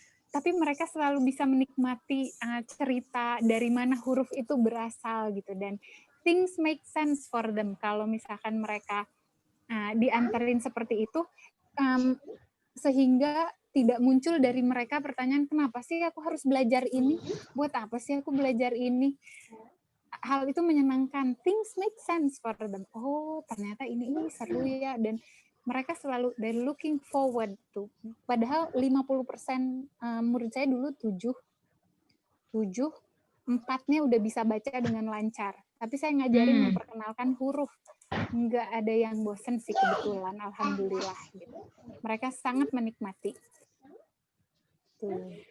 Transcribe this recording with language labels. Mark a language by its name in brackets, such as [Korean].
[Indonesian] Tapi mereka selalu bisa menikmati cerita dari mana huruf itu berasal gitu, dan [English] things make sense for them [Indonesian] kalau misalkan mereka diantarin seperti itu, sehingga tidak muncul dari mereka pertanyaan, kenapa sih aku harus belajar ini? Buat apa sih aku belajar ini? Hal itu menyenangkan. [English] Things make sense for them. [Indonesian] Oh, ternyata ini seru ya. Dan mereka selalu [English] they're looking forward to. [Indonesian] Padahal 50% murid saya dulu 7, 4-nya udah bisa baca dengan lancar. Tapi saya ngajarin memperkenalkan huruf. Nggak ada yang bosen sih kebetulan, alhamdulillah. Gitu. Mereka sangat menikmati. Tuh.